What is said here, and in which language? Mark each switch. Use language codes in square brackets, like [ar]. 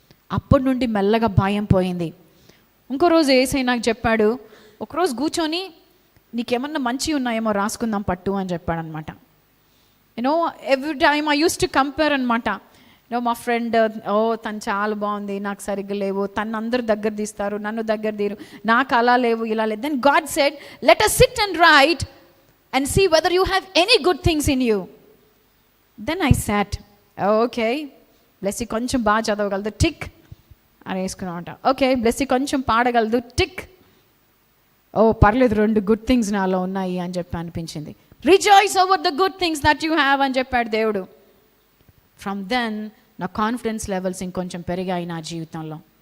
[te] అప్పటి నుండి మెల్లగా భయం పోయింది. ఇంకో రోజు యేసయ్య నాకు చెప్పాడు, ఒకరోజు కూర్చొని నీకేమన్నా మంచి ఉన్నాయేమో రాసుకుందాం పట్టు అని చెప్పాడు అనమాట. [en] every time I use to compare [te] అనమాట. మా ఫ్రెండ్ తను చాలా బాగుంది, నాకు సరిగ్గా లేవు, తను అందరూ దగ్గర తీస్తారు, నన్ను దగ్గర తీరు, నాకు అలా లేవు ఇలా లేదు. [en] Then God said, let us sit and write and see whether you have any good things in you. Then I sat, [te] okay Blessy కొంచెం బాగా చదవగలదు, టిక్ అని వేసుకున్నామంట. ఓకే బ్లెస్సీ కొంచెం పాడగలదు, టిక్. పర్లేదు, 2 గుడ్ థింగ్స్ నాలో ఉన్నాయి అని చెప్పి అనిపించింది. [en] rejoice over the good things that you have [te] అని చెప్పాడు దేవుడు. [en] from then నా confidence levels [te] ఇంకొంచెం పెరిగాయి నా జీవితంలో.